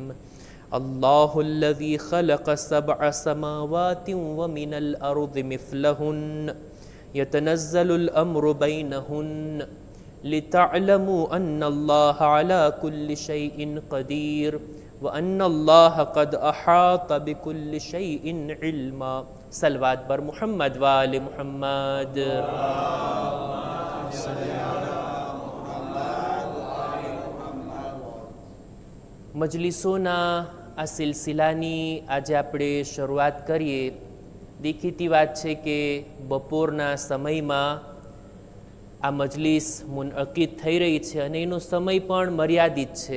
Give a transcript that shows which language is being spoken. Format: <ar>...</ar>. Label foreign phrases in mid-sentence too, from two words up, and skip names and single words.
<ar>الله الذي خلق سبع سماوات ومن الأرض مثلهن يتنزل الأمر بينهن لتعلموا أن الله على كل شيء قدير وأن الله قد أحاط بكل شيء علما.</ar> <ur>صلوات بر محمد و آل محمد.</ur> <gu>મજલિસોના આ સિલસિલાની આજે આપણે શરૂઆત કરીએ। દેખીતી વાત છે કે બપોરના સમયમાં આ મજલિસ મુનઅકિદ થઈ રહી છે અને એનો સમય પણ મર્યાદિત છે।</gu>